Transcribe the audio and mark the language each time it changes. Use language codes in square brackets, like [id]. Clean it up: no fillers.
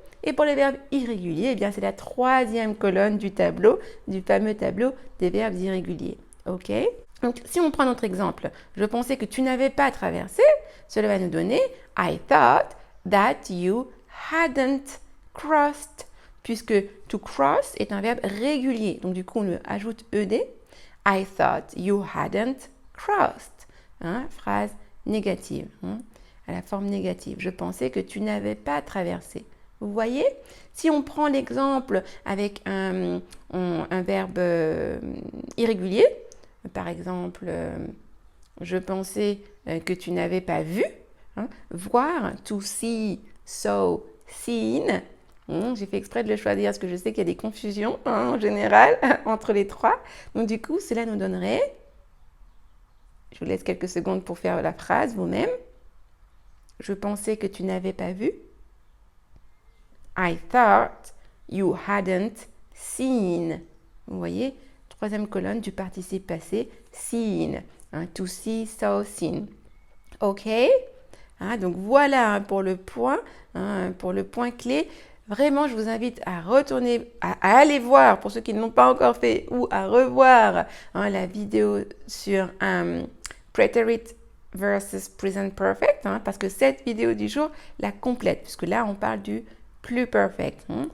[fr] Et pour les verbes irréguliers, eh bien, c'est la troisième colonne du tableau, du fameux tableau des verbes irréguliers. OK? Donc, si on prend notre exemple, je pensais que tu n'avais pas traversé, cela va nous donner [en] I thought that you hadn't crossed, [fr] puisque to cross est un verbe régulier. Donc, du coup, on ajoute ed. [en] I thought you hadn't crossed. [fr] Phrase négative, à la forme négative. Je pensais que tu n'avais pas traversé. Vous voyez? Si on prend l'exemple avec un verbe irrégulier, par exemple, je pensais que tu n'avais pas vu, voir, [en] to see, saw, seen. [fr] J'ai fait exprès de le choisir parce que je sais qu'il y a des confusions en général entre les trois. Donc du coup, cela nous donnerait, je vous laisse quelques secondes pour faire la phrase vous-même. Je pensais que tu n'avais pas vu. [en] I thought you hadn't seen. [fr] Vous voyez, troisième colonne du participe passé, seen. [en] To see, saw, seen. [fr] OK? Donc voilà pour le point clé. Vraiment, je vous invite à retourner, à aller voir, pour ceux qui ne l'ont pas encore fait, ou à revoir la vidéo sur Preterite versus Present Perfect, parce que cette vidéo du jour la complète, puisque là, on parle du plus perfect.